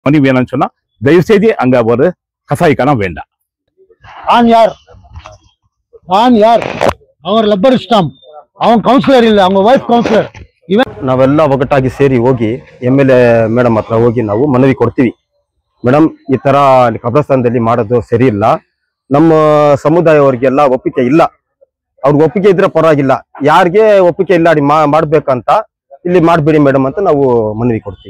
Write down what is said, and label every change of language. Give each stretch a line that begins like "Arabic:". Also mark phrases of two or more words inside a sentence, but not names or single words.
Tamil: மணி வேணும்னு சொன்னா தயவு செய்து அங்க ஒரு கசாய்க்கானம் வேண்டாம்.
Kannada: ಆನ್ ಯಾರ್ ಅವ್ರ
English: rubber stamp
Kannada: ಅವನ್ ಕೌನ್ಸಿಲರ್ ಇಲ್ಲ ಅವನ ವೈಫ್ ಕೌನ್ಸಿಲರ್. ನಾವೆಲ್ಲ ಒಗ್ಗಟ್ಟಾಗಿ ಸೇರಿ ಹೋಗಿ MLA ಮೇಡಮ್ ಹತ್ರ ಹೋಗಿ ನಾವು ಮನವಿ ಕೊಡ್ತೀವಿ. ಮೇಡಮ್ ಈ ತರ ಕಬ್ರಸ್ತಾನದಲ್ಲಿ ಮಾಡೋದು ಸರಿ ಇಲ್ಲ, ನಮ್ಮ ಸಮುದಾಯವರಿಗೆಲ್ಲ ಒಪ್ಪಿಗೆ ಇಲ್ಲ, ಅವ್ರಿಗೆ ಒಪ್ಪಿಗೆ ಇದ್ರೆ ಪರವಾಗಿಲ್ಲ, ಯಾರಿಗೆ ಒಪ್ಪಿಗೆ ಇಲ್ಲ ಮಾಡ್ಬೇಕಂತ ಇಲ್ಲಿ ಮಾಡ್ಬೇಡಿ ಮೇಡಮ್ ಅಂತ ನಾವು ಮನವಿ ಕೊಡ್ತೀವಿ.